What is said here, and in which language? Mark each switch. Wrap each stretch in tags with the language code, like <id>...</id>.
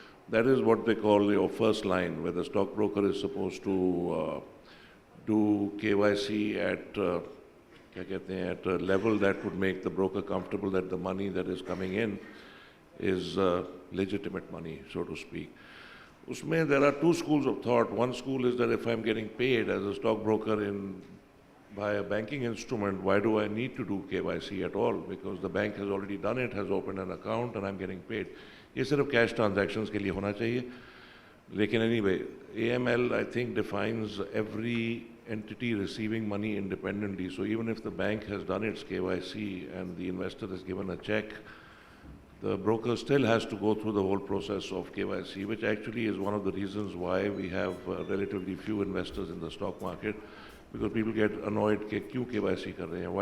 <en>That is what they call your first line, where the stockbroker is supposed to do KYC at at a level that would make the broker comfortable that the money that is coming in is legitimate money, so to speak.</en> <hi>Usme</hi> <en>there are two schools of thought. One school is that if I'm getting paid as a stockbroker by a banking instrument, why do I need to do KYC at all? Because the bank has already done it, has opened an account, and I'm getting paid.</en> <hi>ये सिर्फ cash transactions के लिए होना चाहिए. लेकिन</hi> <en>anyway, AML I think defines every entity receiving money independently. So even if the bank has done its KYC and the investor has given a check, the broker still has to go through the whole process of KYC, which actually is one of the reasons why we have relatively few investors in the stock market, because people get annoyed</en> <hi>कि क्यों KYC कर रहे हैं?</hi>